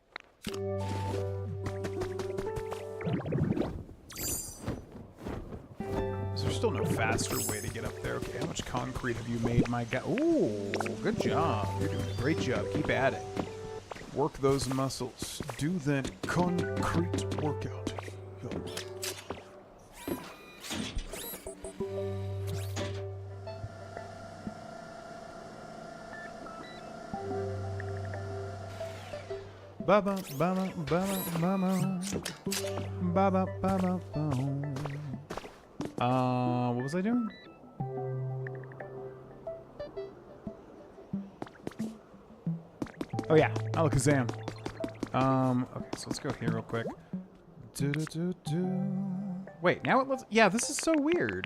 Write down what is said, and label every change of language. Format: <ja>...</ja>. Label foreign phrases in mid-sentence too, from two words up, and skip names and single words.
<en>Is there still no faster way to get up there? Okay, how much concrete have you made, my guy? Ooh, good job. You're doing a great job. Keep at it. Work those muscles. Do that concrete workout. Yo. Ba-ba, ba-ba, ba-ba, ba-ba. Ba-ba, ba-ba, ba. What was I doing? Oh yeah, Alakazam. Okay, so let's go here real quick. Wait, now it lets... Yeah, this is so weird.</en>